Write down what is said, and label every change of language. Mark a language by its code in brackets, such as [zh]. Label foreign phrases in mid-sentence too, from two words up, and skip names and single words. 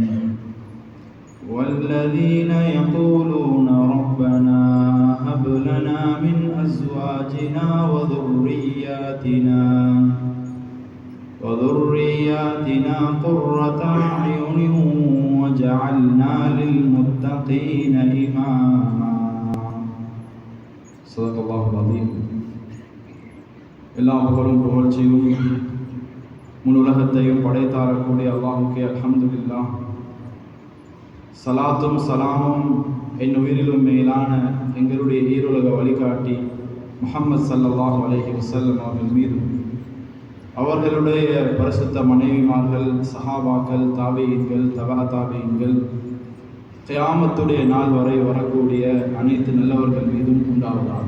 [ar] والذين يقولون ربنا هب لنا من أزواجنا وذرياتنا قرة أعين وجعلنا للمتقين إماما. صدق الله العظيم. [ta] எல்லா புகழும் புகழ்ச்சியும் முழு உலகத்தையும் படைத்தாரக்கூடிய அல்லாஹ்வுக்கே அல்ஹம்துலில்லாஹ். சலாத்தும் சலாமும் என் உயிரிலும் மேலான எங்களுடைய ஈருலக வழிகாட்டி முஹம்மது [ar] صلى الله عليه وسلم [ta] அவர்கள் மீதும், அவர்களுடைய பரிசுத்த மனைவிமார்கள், சஹாபாக்கள், தாபீன்கள், தபா தாபீன்கள், கியாமத்துடைய நாள் வரை வரக்கூடிய அனைத்து நல்லவர்கள் மீதும் உண்டாவதாக.